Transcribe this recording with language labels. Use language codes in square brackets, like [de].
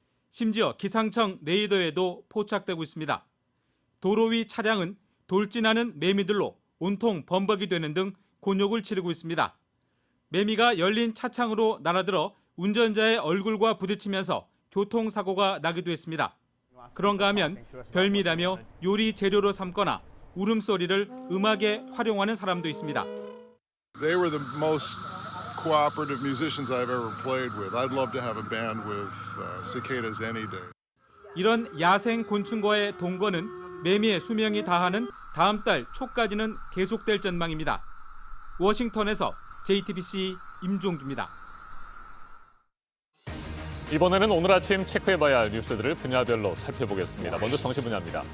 [ko] 심지어 기상청 레이더에도 포착되고 있습니다. 도로 위 차량은 돌진하는 매미들로 온통 범벅이 되는 등 곤욕을 치르고 있습니다. 매미가 열린 차창으로 날아들어 운전자의 얼굴과 부딪히면서 교통사고가 나기도 했습니다. 그런가 하면 별미라며 요리 재료로 삼거나 울음소리를 음악에 활용하는 사람도 있습니다. [en] They were the most cooperative musicians I've ever played with. I'd love to have a band with cicadas any day. [ko] 이런 야생 곤충과의 동거는 매미의 수명이 다하는 다음 달 초까지는 계속될 전망입니다. 워싱턴에서 JTBC 임종주입니다. 이번에는 오늘 아침 체크해봐야 할 뉴스들을 분야별로 살펴보겠습니다. 먼저 정치 분야입니다.